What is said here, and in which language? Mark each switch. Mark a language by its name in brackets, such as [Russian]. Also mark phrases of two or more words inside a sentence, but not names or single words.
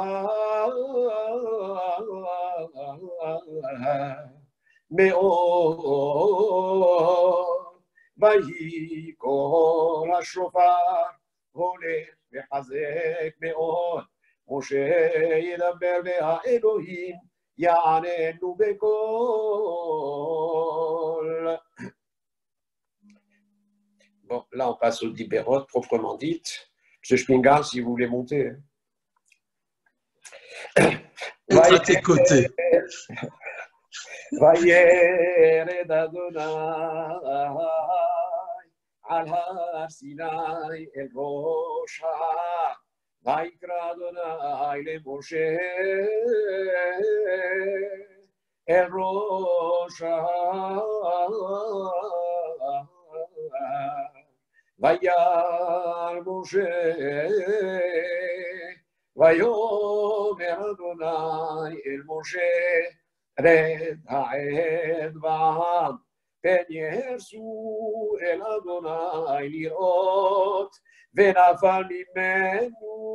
[Hebrew] המאור, ויהי קול השופר הולך וחזק מאוד, משה ידבר והאלוהים יעננו בקול. [French] Bon, là on passe aux dibérotes proprement dites. M. Spingal, si vous voulez monter. À tes côtés. [Hebrew] וירד אדוני על הר סיני אל ראש ההר, ויקרא אדוני למשה אל ראש ההר, וירא משה ויאמר אדוני אל משה רד העד בעם פן יהרסו אל אדוני לראות, ונפל ממנו